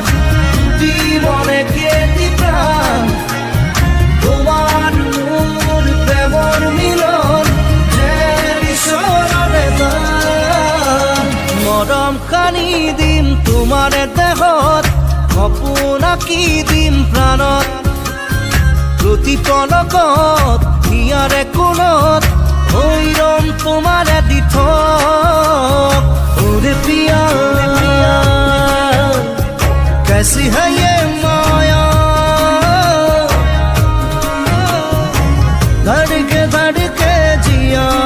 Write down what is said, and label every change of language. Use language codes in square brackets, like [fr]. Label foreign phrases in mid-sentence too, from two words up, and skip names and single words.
[as] দুটি মনে কেতি প্ৰাণ তোমাৰ মোৰ প্ৰেমৰ মিলন যেন ঈশ্বৰৰে দান মৰম সানি দিম তোমাৰ দেহত সপোন আঁকি দিম প্ৰাণত প্ৰতি পলকত হিয়াৰে কোণত হৈ ৰম তোমাৰে দিঠক [hi] ओरे पिया कैसी है ये माया धड़के जिया